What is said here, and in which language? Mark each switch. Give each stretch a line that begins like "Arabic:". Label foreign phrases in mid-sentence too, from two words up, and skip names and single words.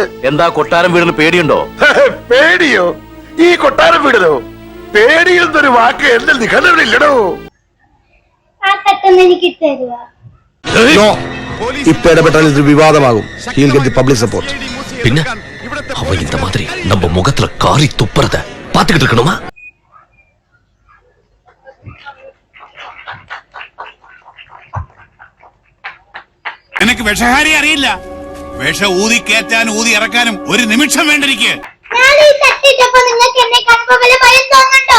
Malayalam: എന്താ കൊട്ടാരം വീടിന് പേടിയുണ്ടോ? പേടിയോ? ഈ കൊട്ടാരം വീടിനോ? പേടിയിൽ നിന്നൊരു വാക്ക് എന്റെ നിഘണ്ടനില്ലടോ. ആ തട്ടൊന്ന് എനിക്ക് തരുവാ. ഇപ്പൊ ഇടപെട്ടാൽ ഇത് വിവാദമാകും.
English: public support.
Tamil: പിന്നെ அவ இந்த மாதிரி நம்ம முகத்துல காரி துப்புறத பாத்துக்கிட்டு இருக்கணுமா?
Malayalam: എനിക്ക് വിഷഹാരി അറിയില്ല. വിഷ ഊതി കയറ്റാനും ഊതി ഇറക്കാനും ഒരു നിമിഷം വേണ്ടിരിക്കെ. ഞാൻ ഈ തട്ടിട്ടപ്പോ നിങ്ങൾക്ക് എന്നെ കാണുമ്പോൾ വല്ല ഭയം തോന്നുന്നുണ്ടോ?